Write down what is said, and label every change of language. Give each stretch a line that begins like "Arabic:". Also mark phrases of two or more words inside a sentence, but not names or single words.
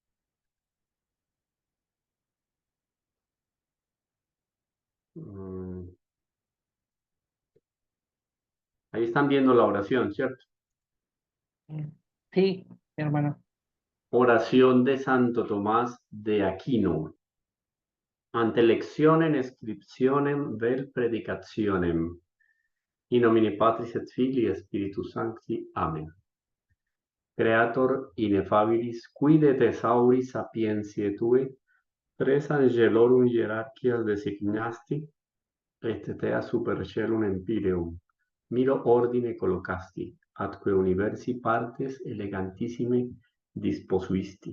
Spanish: mm, Ahí están viendo la oración, ¿cierto? Sí, hermano. Oración de Santo Tomás de Aquino.
Latin: Ante lectionem scriptionem vel predicationem. In nomine Patris et Filii et Spiritus Sancti. Amen. Creator ineffabilis, qui de thesauri sapientiae tue, tres angelorum hierarchias designasti, et tea super celum empyreum, miro ordine collocasti, atque universi partes elegantissime disposuisti.